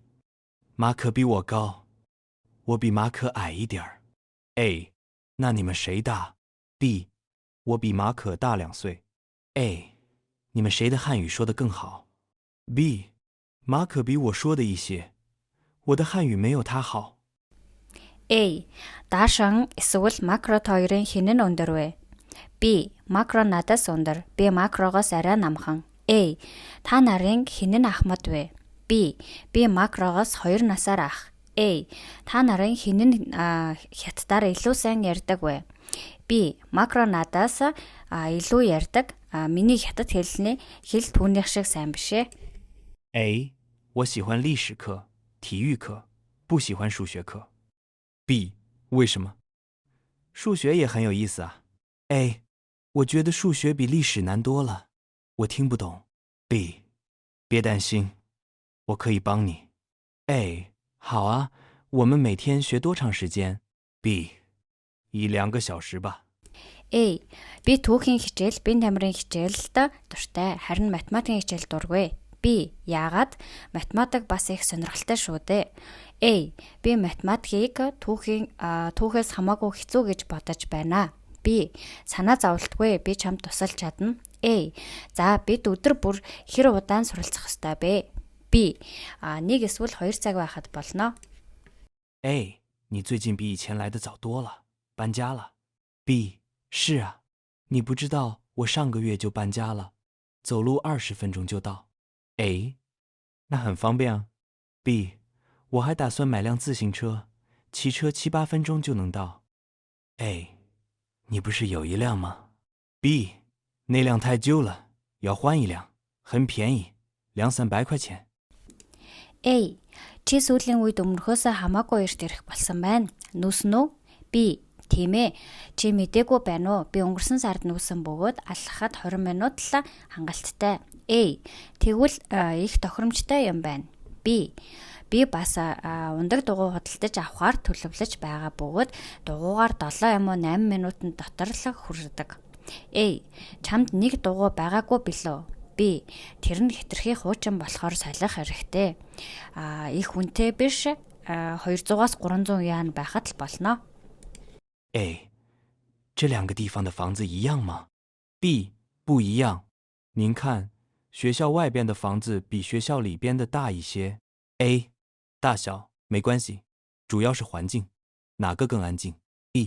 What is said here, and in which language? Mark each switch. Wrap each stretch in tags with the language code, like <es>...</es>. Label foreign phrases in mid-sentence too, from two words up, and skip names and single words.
<zh>马可比我高，我比马可矮一点儿。A. 那你们谁大 ？B. 我比马可大2岁。A. 你们谁的汉语说得更好 ？B. 马可比我说的一些，我的汉语没有他好。 A.</zh> <mn>Даашан эсвэл макрот хоёрын хэн нь өндөр вэ? B. Макро надаас өндөр, би макрогоос арай намхан. A. Та нарын хэн нь ахмад вэ? B. Би макрогоос 2 насаар ах. A. Та нарын хэн нь хятадаар илүү сайн ярьдаг вэ? B. Макро надаас илүү ярьдаг. Миний хятад хэлний хэл түүнийх шиг сайн биш ээ. A.</mn> <zh>我喜欢历史课、体育课，不喜欢数学课。B. 为什么？数学也很有意思啊。A. 我觉得数学比历史难多了，我听不懂。B. 别担心，我可以帮你。A. 好啊，我们每天学多长时间 ？B. 1-2个小时吧。 A.</zh> <mn>Би түүхийн хичээл, бие тамирын хичээлд дуртай, харин математикийн хичээл дургүй. B. Яагаад? Математик бас их сонирхолтой шүү дээ. A. Би математикийг түүхээс хамаагүй хэцүү гэж бодож байна. B. Санаа зовлтгүй, би чамд тусалж чадна. A. За бид өдөр бүр хэр удаан суралцах ёстой бэ? B. 1 эсвэл 2 цаг байхад болно. A.</mn> <zh>你最近比以前来的早多了，搬家了。B. 是啊，你不知道我上个月就搬家了，走路20分钟就到。A. 那很方便啊。B. 我还打算买辆自行车，骑车7-8分钟就能到。A. 你不是有一辆吗？ B. 那辆太旧了，要换一辆，很便宜，200-300块钱。 A.</zh> <mn>Чи сүүлийн үед өмнөхөөсөө хамаагүй эрт ирэх болсон байна. Нүүсэн үү? B. Тийм ээ. Чи мдээгүй байна уу? Би өнгөрсөн сард нүүсэн бөгөөд алхахад 20 минут л хангалттай. A. Тэгвэл их тохиромжтой юм байна. B. Би бас ундаг дугуй худалдаж авахар төлөвлөж байгаа бөгөөд дугуйгаар 7 юм уу 8 минутанд дотор л хүрдэг. A. Чамд нэг дугуй байгаагүй билүү? B. Тэр нь хэтэрхий хуучин болохоор солих хэрэгтэй. Их үнэтэй биш. 200-аас 300 яан байхад л болно. A.</mn> <zh>这2个地方的房子一样吗？ B. 不一样。您看，学校外边的房子比学校里边的大一些。A. 大小没关系，主要是环境，哪个更安静 ？B.</zh>